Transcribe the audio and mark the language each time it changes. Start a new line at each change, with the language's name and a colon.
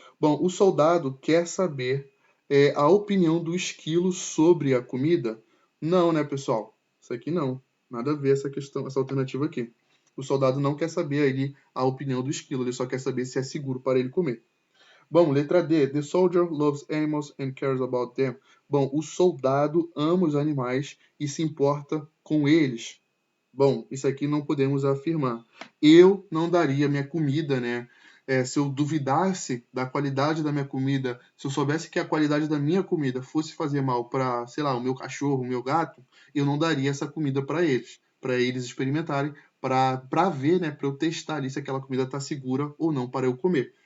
Portuguese: Bom, o soldado quer saber a opinião do esquilo sobre a comida? Não, né, pessoal? Isso aqui não. Nada a ver essa questão, essa alternativa aqui. O soldado não quer saber ali a opinião do esquilo, ele só quer saber se é seguro para ele comer. Bom, letra D.
English: The soldier loves animals and cares about them.
Portuguese: Bom, o soldado ama os animais e se importa com eles. Bom, isso aqui não podemos afirmar. Eu não daria minha comida, né? Se eu duvidasse da qualidade da minha comida, se eu soubesse que a qualidade da minha comida fosse fazer mal para, sei lá, o meu cachorro, o meu gato, eu não daria essa comida para eles experimentarem, para ver, né, para eu testar ali se aquela comida está segura ou não para eu comer.